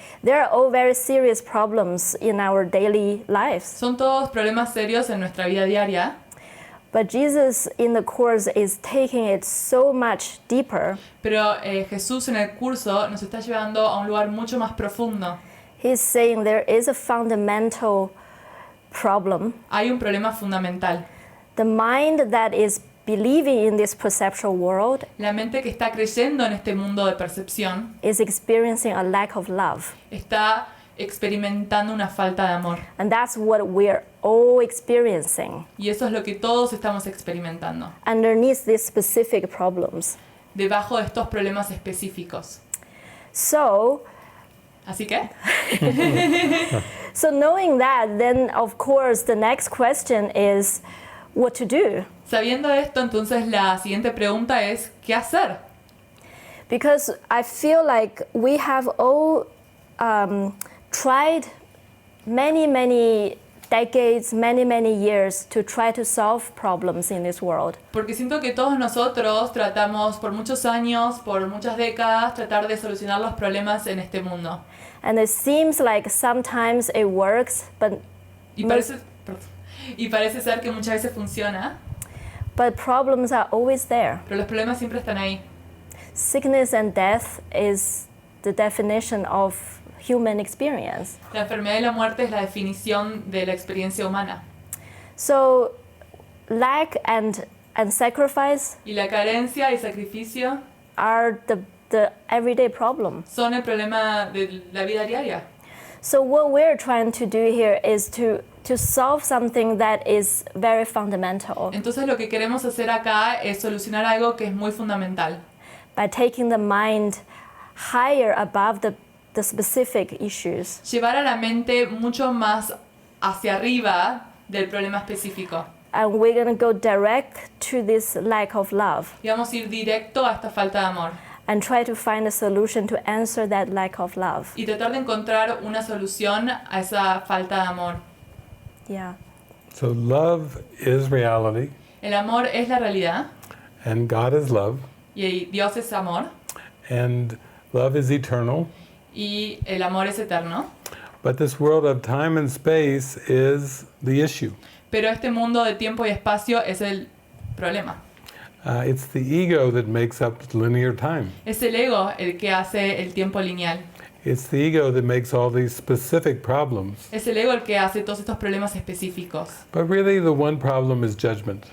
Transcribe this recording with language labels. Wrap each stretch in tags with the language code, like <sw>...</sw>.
<en>They are all very serious problems in our daily lives.</en> <es>Son todos problemas serios en nuestra vida diaria.</es> <en>But Jesus in the Course is taking it so much deeper.</en> <es>Pero Jesús en el curso nos está llevando a un lugar mucho más profundo.</es> <en>He's saying there is a fundamental problem.</en> <es>Hay un problema fundamental.</es> <en>The mind that is believing in this perceptual world</en> <es>La mente que está creyendo en este mundo de percepción</es> <en>is experiencing a lack of love.</en> <es>está experimentando una falta de amor.</es> <en>And that's what we're all experiencing</en> <es>Y eso es lo que todos estamos experimentando,</es> <en>underneath these specific problems.</en> <es>debajo de estos problemas específicos.</es> <en>So</en> <es>Así que,</es> <en>knowing that, then of course the next question is what to do.</en> <es>sabiendo esto, entonces la siguiente pregunta es, ¿qué hacer?</es> <en>Because I feel like we have all tried many decades, many years to try to solve problems in this world.</en> <es>Porque siento que todos nosotros tratamos por muchos años, por muchas décadas, tratar de solucionar los problemas en este mundo.</es> <en>And it seems like sometimes it works, but</en> <es>parece ser que muchas veces funciona,</es> <en>problems are always there.</en> <es>pero los problemas siempre están ahí.</es> <en>Sickness and death is the definition of human experience.</en> <es>La enfermedad y la muerte es la definición de la experiencia humana.</es> <en>So lack and sacrifice</en> <es>Y la carencia y sacrificio</es> <en>are the everyday problem.</en> <es>son el problema de la vida diaria.</es> <en>So what we're trying to do here is to solve something that is very fundamental</en> <es>Entonces lo que queremos hacer acá es solucionar algo que es muy fundamental.</es> <en>by taking the mind higher above the specific issues.</en> <es>Llevar a la mente mucho más hacia arriba del problema específico.</es> <en>And we're going to go direct to this lack of love</en> <es>Y vamos a ir directo a esta falta de amor.</es> <en>and try to find a solution to answer that lack of love.</en> <es>Y tratar de encontrar una solución a esa falta de amor.</es> <en>Yeah. So love is reality,</en> <es>El amor es la realidad</es> <en>and God is love,</en> <es>y Dios es amor</es> <en>and love is eternal.</en> <es>y el amor es eterno.</es> <en>But this world of time and space is the issue.</en> <es>Pero este mundo de tiempo y espacio es el problema.</es> <en>It's the ego that makes up linear time.</en> <es>Es el ego el que hace el tiempo lineal.</es> <en>It's the ego that makes all these specific problems.</en> <es>Es el ego el que hace todos estos problemas específicos.</es> <en>But really the one problem is judgment.</en>